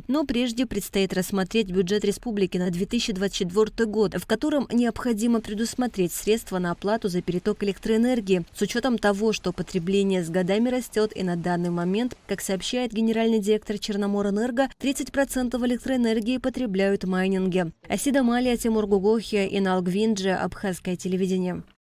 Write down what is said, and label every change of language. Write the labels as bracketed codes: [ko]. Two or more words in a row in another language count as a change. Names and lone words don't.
[ru] Но прежде предстоит рассмотреть бюджет республики на 2024 год, в котором необходимо предусмотреть средства на оплату за переток электроэнергии, с учетом того, что потребление с годами растет и на данный момент, как сообщает генеральный директор Черноморэнерго, 30% электроэнергии потребляют майнинги. Асида Малия, Тимур Гугохи, Инал Гвинджи, Абхазское телевидение.